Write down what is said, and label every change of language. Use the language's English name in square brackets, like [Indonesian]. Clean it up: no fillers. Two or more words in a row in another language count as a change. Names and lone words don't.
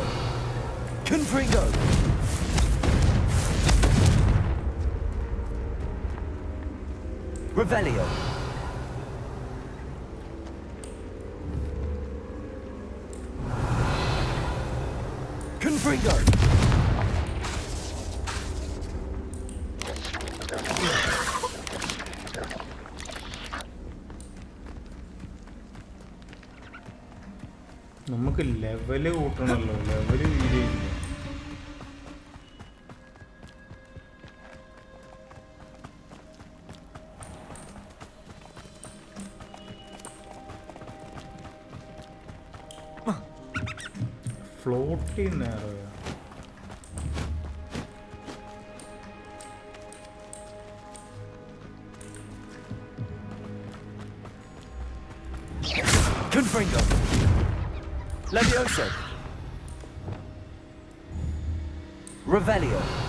[Latin] Confringo. Revelio. Confringo. [Malayalam] നമുക്ക് ലെവല് കൂട്ടണമല്ലോ, [English] level video. [Malayalam] ഫ്ലോട്ട് ചെയ്യുന്നേറോ [Latin] Confringo. Levioso. Revelio.